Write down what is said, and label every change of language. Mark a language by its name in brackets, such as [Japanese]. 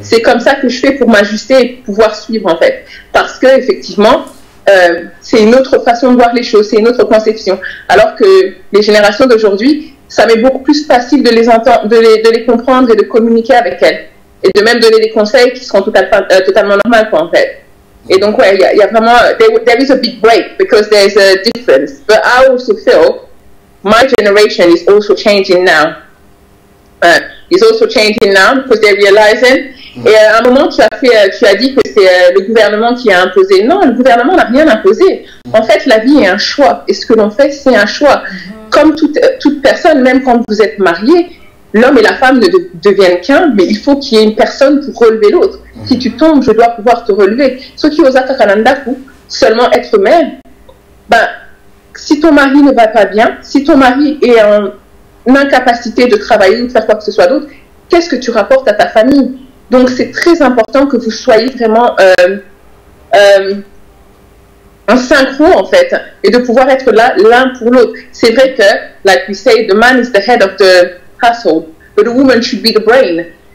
[French] C'est comme ça que je fais pour m'ajuster et pouvoir suivre en fait, parce que effectivement c'est une autre façon de voir les choses, c'est une autre conception, alors que les générations d'aujourd'hui, ça m'est beaucoup plus facile de les entendre, de les comprendre et de communiquer avec elles, et de même donner des conseils qui seront totalement normaux quoi en fait. Et donc ouais, il y a vraiment [English] there is a big break because there's a difference, but I also feel my generation is also changing now. Is also changing now because they're realizing. [French] Et à un moment, tu as dit que c'est le gouvernement qui a imposé. Non, le gouvernement n'a rien imposé. En fait, la vie est un choix. Et ce que l'on fait, c'est un choix. Comme toute personne, même quand vous êtes marié, l'homme et la femme ne deviennent qu'un, mais il faut qu'il y ait une personne pour relever l'autre. Si tu tombes, je dois pouvoir te relever. Ce qui osaka kanandaku, seulement être mère, ben, si ton mari ne va pas bien, si ton mari est en incapacité de travailler ou de faire quoi que ce soit d'autre, qu'est-ce que tu rapportes à ta famille? Donc c'est très important que vous soyez vraiment en synchro en fait, et de pouvoir être là l'un pour l'autre. C'est vrai que, [English] like we say, the man is the head of the household, but the woman should be the brain.